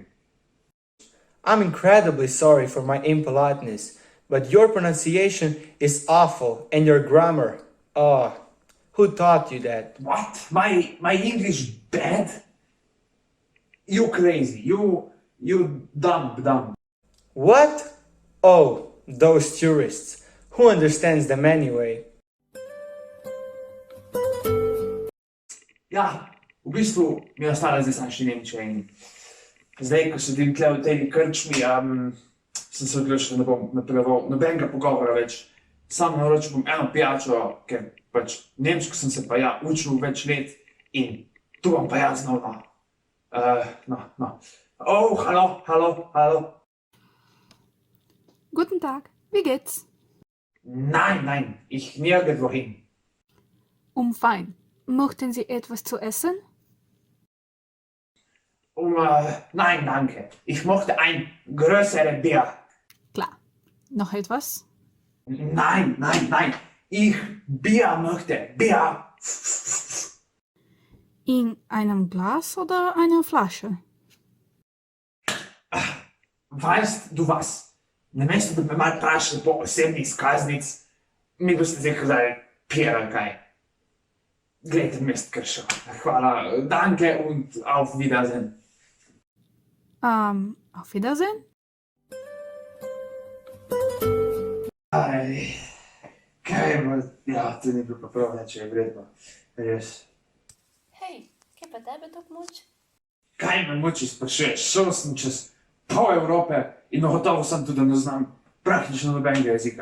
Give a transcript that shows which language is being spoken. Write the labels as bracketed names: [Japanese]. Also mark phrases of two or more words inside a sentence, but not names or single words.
[English] I'm incredibly sorry for my impoliteness, but your pronunciation is awful and your grammar, who taught you that? What? My English bad? You crazy. You dumb. What? Oh, those tourists. Who understands them anyway? [Slovenian] Ja, v bistvu mi je ostala zdaj samo še Nemčija in zdaj, ko sedim tle v tej krčmi, sem se odločil, da ne bom napeljeval nobenega pogovora več. Sam naročil bom eno pijačo, ker pač nemško sem se pa učil več let in tu bom pa jaz znova. No. [German] Oh, hallo. Guten Tag, wie geht's? Nein, ich nirgendwo hin. Fein. Möchten Sie etwas zu essen? Nein, danke. Ich möchte ein größeres Bier. Klar. Noch etwas? Nein. Ich Bier möchte. Bier. In einem Glas oder einer Flasche? Weißt du was? [Slovenian] Namesto da bi me malo vprašali po osebnih izkaznic, mi boste zdaj kazali pijer ali kaj. Glejte, mest kršel. Hvala. [German] Danke und auf Wiedersehen. Auf Wiedersehen? [Slovenian] Kaj bo? Ja, to ni bilo pa prav, če je vredno. Res. Hej, kaj pa tebe tako muči? Kaj me muči, sprašuješ? Šel sem čez pol Evrope in gotovo sem tudi, da ne znam praktično nobenega jezika.